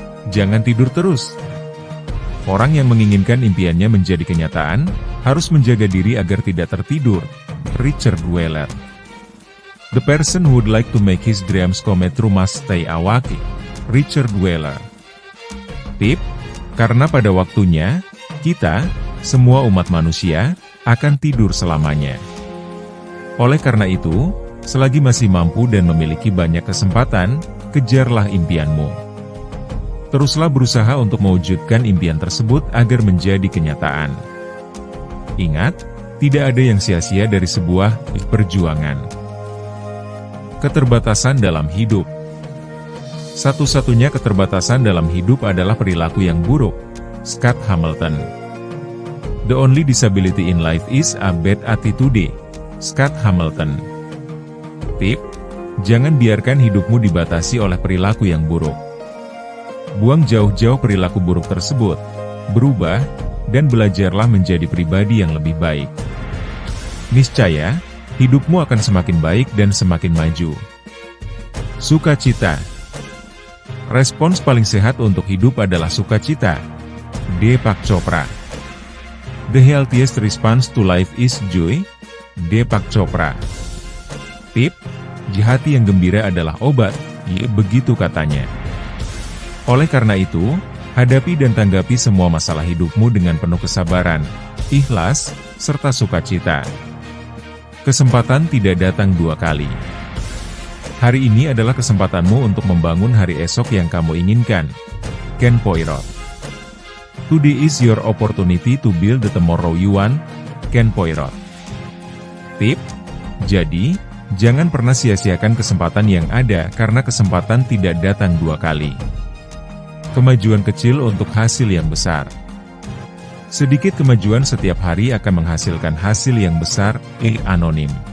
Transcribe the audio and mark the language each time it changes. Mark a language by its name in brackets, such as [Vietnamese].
[Indonesian] Jangan tidur terus. Orang yang menginginkan impiannya menjadi kenyataan, harus menjaga diri agar tidak tertidur. Richard Weller. [English] The person who would like to make his dreams come true must stay awake. [Indonesian] Richard Weller. Tip, karena pada waktunya, kita, semua umat manusia, akan tidur selamanya. Oleh karena itu, selagi masih mampu dan memiliki banyak kesempatan, kejarlah impianmu. Teruslah berusaha untuk mewujudkan impian tersebut agar menjadi kenyataan. Ingat, tidak ada yang sia-sia dari sebuah perjuangan. Keterbatasan dalam hidup. Satu-satunya keterbatasan dalam hidup adalah perilaku yang buruk. Scott Hamilton. [English] The only disability in life is a bad attitude. [Indonesian] Scott Hamilton. Tip, jangan biarkan hidupmu dibatasi oleh perilaku yang buruk. Buang jauh-jauh perilaku buruk tersebut, berubah, dan belajarlah menjadi pribadi yang lebih baik. Niscaya, hidupmu akan semakin baik dan semakin maju. Sukacita. Respons paling sehat untuk hidup adalah sukacita. Deepak Chopra. [English] The healthiest response to life is joy. [Indonesian] Deepak Chopra. Tip, hati yang gembira adalah obat, begitu katanya. Oleh karena itu, hadapi dan tanggapi semua masalah hidupmu dengan penuh kesabaran, ikhlas, serta sukacita. Kesempatan tidak datang dua kali. Hari ini adalah kesempatanmu untuk membangun hari esok yang kamu inginkan. Ken Poirot. [English] Today is your opportunity to build the tomorrow you want. [Indonesian] Ken Poirot. Tip, jadi, jangan pernah sia-siakan kesempatan yang ada karena kesempatan tidak datang dua kali. Kemajuan kecil untuk hasil yang besar. Sedikit kemajuan setiap hari akan menghasilkan hasil yang besar. Anonim.